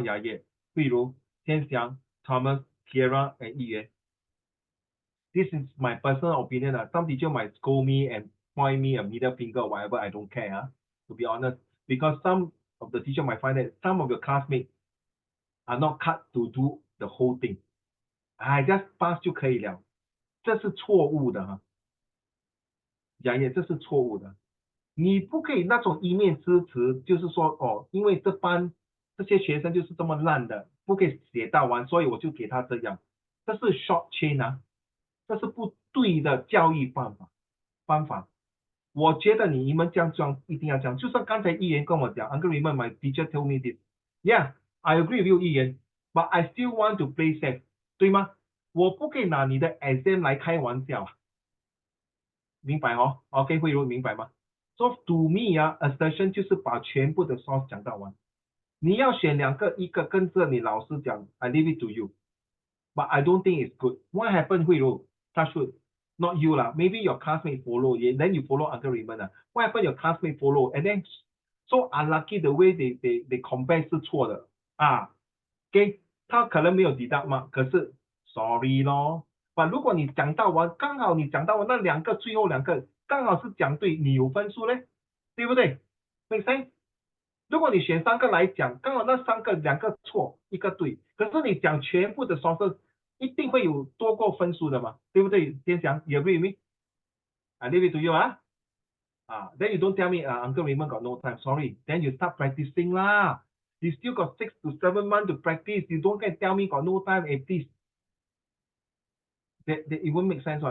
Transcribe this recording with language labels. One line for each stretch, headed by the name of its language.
Chinese: 雅叶，例如天祥、Thomas, Kiera, and Yi.
English: This is my personal opinion. Some teacher might scold me and point me a middle finger or whatever. I don't care. To be honest, because some of the teacher might find that some of your classmates are not cut to do the whole thing. I just pass
Chinese: 就可以了，这是错误的哈。雅叶，这是错误的。你不可以那种一面之词，就是说因为这些学生就是这么烂的，不可以写到完，所以我就给他这样。这是 short chain 这是不对的教育方法。我觉得你们这样一定要这样。就算刚才议员跟我讲
English: ，Uncle Raymond, my teacher told me this. Yeah, I agree with you, 议员 but I still want to play safe， 对吗？
Chinese: 我不可以拿你的 exam 来开玩笑。明白？OK， 慧茹明白吗？
English: So to me assertion
Chinese: 就是把全部的 source 讲到完。你要选2个，一个跟着你老师讲 ，
English: I leave it to you. But I don't think it's good. What happened, 慧茹？Touch wood, not you lah. Maybe your classmate follow, then you follow Uncle Raymond. What happened? Your classmate follow, and then so unlucky the way they compare
Chinese: 是错的
English: OK，
Chinese: 他可能没有
English: deduct 嘛，可是 sorry 咯。
Chinese: But 如果你讲到完，刚好你讲到完那2个最后2个刚好是讲对，你有分数嘞，对不对 ？
English: Make sense？
Chinese: 如果你选3个来讲，刚好那2个2个错，1个对，可是你讲全部的 sources 一定会有多过分数的嘛，对不对？先讲
English: ，you agree with me? I leave it to you then you don't tell me Uncle Raymond got no time. Sorry, then you start practicing lah. You still got 6 to 7 months to practice. You don't get tell me got no time. Please. That it won't make sense.